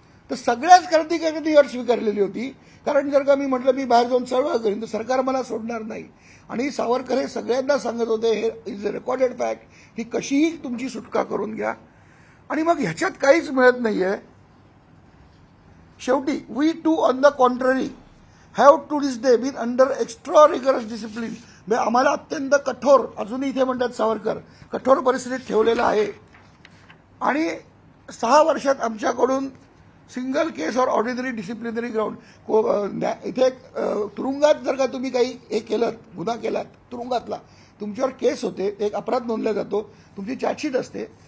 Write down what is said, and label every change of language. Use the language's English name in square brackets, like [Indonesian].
[Marathi] तर सगळ्याच क्रांतिकारकांनी अट स्वीकारलेली होती, कारण जर का मी म्हटलं मी बाहेर जाऊन चळवळ करीन तर सरकार मला सोडणार नाही. आणि सावरकर हे सगळ्यांना सांगत होते, [English] हे is a recorded fact, [Marathi] की कशीही तुमची सुटका करून घ्या. आणि मग ह्याच्यात काहीच मिळत नाहीये. शेवटी [English] We too on the contrary have to this day been under extra rigorous discipline. [Marathi] आम्हाला अत्यंत कठोर, अजूनही इथे म्हणतात सावरकर, कठोर परिस्थितीत ठेवलेलं आहे. आणि 6 वर्षात आमच्याकडून [English] single case or ordinary disciplinary ground, [Marathi] इथे तुरुंगात जर का तुम्ही काही हे केलं, गुन्हा केलात तुरुंगातला, तुमच्यावर केस होते, एक अपराध नोंदला जातो, तुमची चार्जशीट असते.